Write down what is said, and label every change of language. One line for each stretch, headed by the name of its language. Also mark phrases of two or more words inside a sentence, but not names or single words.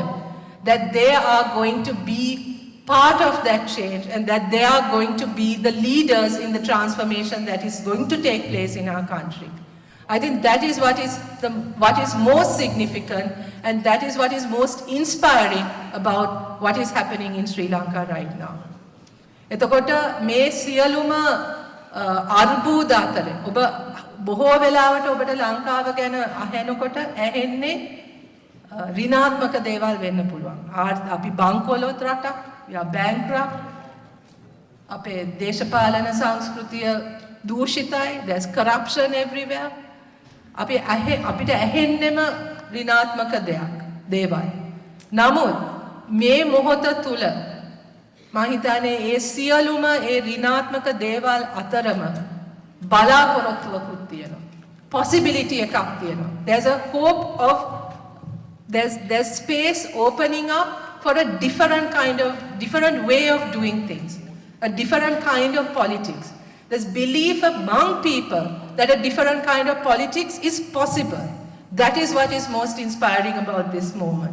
English: That they are going to be part of that change, and that they are going to be the leaders in the transformation that is going to take place in our country. I think that is what is most significant, and that is what is most inspiring about what is happening in Sri Lanka right now.
Sinhala: එතකොට මේ සියලුම අර්බුද අතර ඔබ බොහෝ වෙලාවට ඔබට ලංකාව ගැන අහනකොට ඇහෙන්නේ ඍණාත්මක දේවල් වෙන්න පුළුවන්. අපි බංකොලොත් රටක්,
English: we are bankrupt.
Sinhala: අපේ දේශපාලන සංස්කෘතිය දූෂිතයි,
English: there's corruption everywhere.
Sinhala: අපිට ඇහෙන්නෙම ඍණාත්මක දේවල්. නමුත් මේ මොහොත තුල මම හිතන්නේ ඒ සියලුම ඒ ඍණාත්මක දේවල් අතරම බලාපොරොත්තුවකුත් තියෙනවා.
English: possibility
Sinhala: එකක් තියෙනවා.
English: There's a hope of there's space opening up for a different way of doing things, a different kind of politics. There's belief among people that a different kind of politics is possible. That is what is most inspiring about this moment.